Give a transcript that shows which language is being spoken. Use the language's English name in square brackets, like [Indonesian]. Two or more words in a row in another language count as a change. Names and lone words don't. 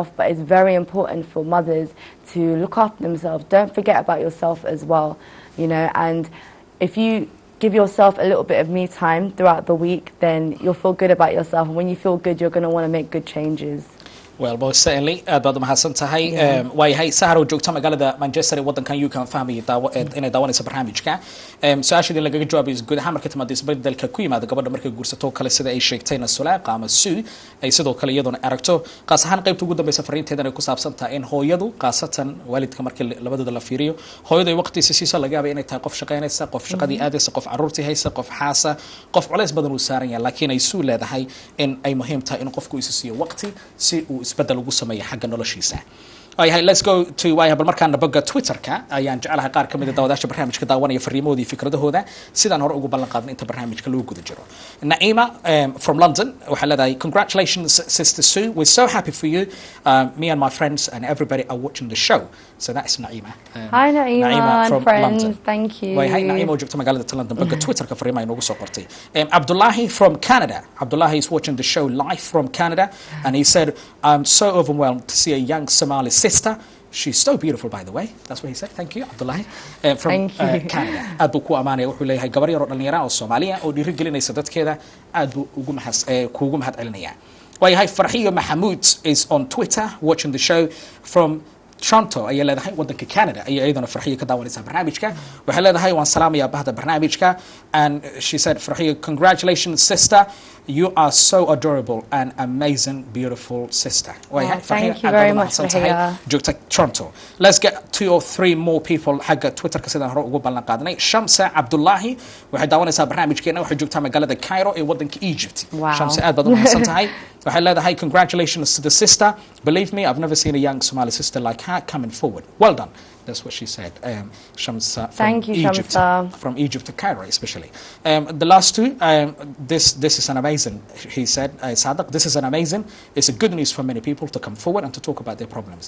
[English] But it's very important for mothers to look after themselves. Don't forget about yourself as well, you know. And if you give yourself a little bit of me time throughout the week, then you'll feel good about yourself. And when you feel good, you're going to want to make good changes. Well, most certainly. [Somali] Aad baad u mahadsan tahay. Waayahay Sahra oo joogta magaalada Manchester ee wadankan UK family inay daawanayso barnaamijka. Su'aashadii lagaga jawaabay guud ahaan markay timaado isbeddelka ku yimaada gabadha markay guursato kale sida ay sheegtayna Sulaaqa ama Sue ay sidoo kale iyaduna aragto qaas ahaan qaybta ugu dambaysa fariinteedana ay ku saabsan tahay in hooyadu qaasatan waalidka markii labadooda la fiiriyo hooyadu ay waqtiisa siiso laga yaabay inay tahay qof shaqaynaysa qof shaqadii aadaysa qof caruurtii haysa qof xaasa qof culays badan uu saaran yahay laakiin ay Sue leedahay in ay muhiim tahay in qofku isu siiyo waqti si uu isbedel ugu sameeyo xagga noloshiisa ayahay [English] let's go to [Somali] bal markaan nabaga Twitterka ayaan jecelahay qaar kamid ah daawadaasha barnaamijka daawanaya fariimoodii fikradahooda sidaan hore ugu ballan qaadnay inta barnaamijka loo guda jiro Naima from London waxa leedahay [English] congratulations sister Sue we're so happy for you me and my friends and everybody are watching the show so that's Naima Hi Naima from friends London. Thank you [Somali] Way Naima oo joogta magaalada London baga Twitterka fariimo ay noogu soo qortay Abdullahi [English] from Canada Abdullahi is watching the show live from Canada and he said I'm so overwhelmed to see a young Somali sister she's so beautiful by the way that's what he said thank you Abdullahi [Somali] from Canada aad buu ku amaanaya wuxuu leeyahay gabar yar oo dhalinyaro oo Soomaaliya oo dhiirigelinaysa dadkeeda aad buu kuugu mahad celinaya waayahay Farxiyo Mahmoud [English] is on Twitter watching the show from Toronto [Somali] ayay leedahay wadanka Canada ayay ayadana Farxiyo ka daawanaysa barnaamijka waxay leedahay waan salaamayaa bahda barnaamijka [English] and she said Farxiyo congratulations sister you are so adorable and amazing beautiful sister thank you very much Farxiyo [Somali] joogta Toronto [English] let's get 2 or 3 more people [Somali] xagga Twitterka sidaan hore ugu ballan qaadnay Shamsa Abdullahi waxay daawanaysaa barnaamijkeena waxay joogtaa magaalada Cairo ee wadanka Egypt Shamsa aad baad u mahadsantahay waxay leedahay [English] congratulations to the sister. Believe me, I've never seen a young Somali sister like her coming forward. Well done. That's what she said. Shamsa from Thank you, Egypt, Shamsa. from Egypt to Cairo, especially. The last two, this is an amazing. He said, Sadaq, this is an amazing. It's a good news for many people to come forward and to talk about their problems.